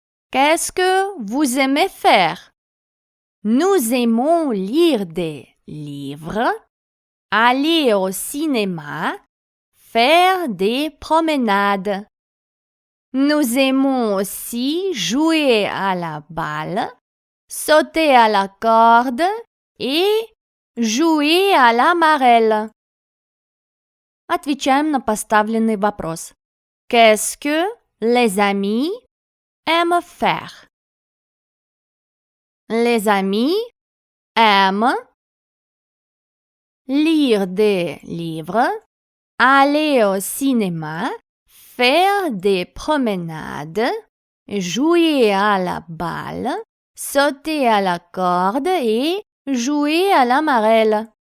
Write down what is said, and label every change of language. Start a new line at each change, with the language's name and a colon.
French: Qu'est-ce que vous aimez faire? Nous aimons lire des livres, aller au cinéma, faire des promenades. Nous aimons aussi jouer à la balle, sauter à la corde et jouer à la marelle.
Russian: Отвечаем на поставленный вопрос.
French: Qu'est-ce que les amis aiment faire? Les amis aiment lire des livres, aller au cinéma, faire des promenades, jouer à la balle, sauter à la corde et jouer à la marelle.